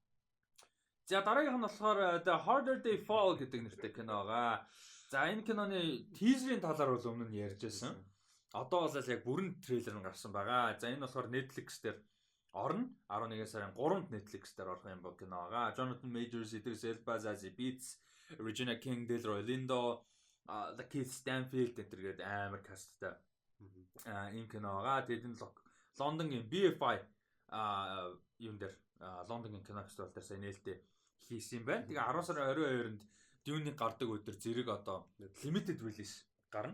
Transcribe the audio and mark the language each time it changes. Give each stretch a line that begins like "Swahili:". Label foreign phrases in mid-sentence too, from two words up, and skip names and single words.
Mongolian: За дараагийнх нь болохоор The Harder They Fall гэдэг нэртэй кино байгаа. За энэ киноны тизерийн талаар бол өмнө нь ярьжсэн. Одоо бол яг бүрэн трейлер нь гарсан байгаа. За энэ болохоор Netflix дээр орно. 11 сарын 3-нд Netflix дээр орох юм бол кино байгаа. Jonathan Majors, Idris Elba, Zazie Beetz, Regina King, Delroy Lindo, Lakeith Stanfield гэдэг амар касттай. Энэ кино байгаа. Тэгээд энэ Лондонгийн BFI юм дээр Лондонгийн кино фестивал дээр сайн нээлттэй хийсэн юм байна. Тэгээ 10 сарын 22-нд Dune-ийн гардаг өдөр зэрэг одоо
English: limited release
Mongolian: гарна.